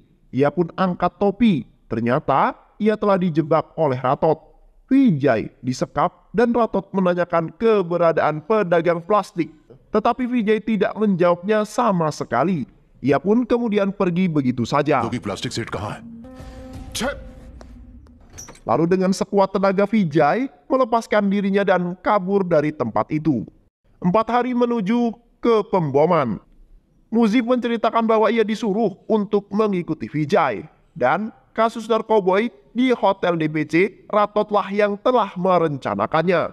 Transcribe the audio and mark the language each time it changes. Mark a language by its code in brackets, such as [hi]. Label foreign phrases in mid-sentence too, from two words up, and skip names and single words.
[id] Ia pun angkat topi. Ternyata ia telah dijebak oleh Ratot. Vijay disekap dan Ratot menanyakan keberadaan pedagang plastik. Tetapi Vijay tidak menjawabnya sama sekali. Ia pun kemudian pergi begitu saja. [hi] क्योंकि प्लास्टिक सेट कहाँ है? [id] Lalu dengan sekuat tenaga Vijay melepaskan dirinya dan kabur dari tempat itu. 4 hari menuju ke pemboman. Muzib menceritakan bahwa ia disuruh untuk mengikuti Vijay. Dan kasus narkoboy di hotel DPC Ratotlah yang telah merencanakannya.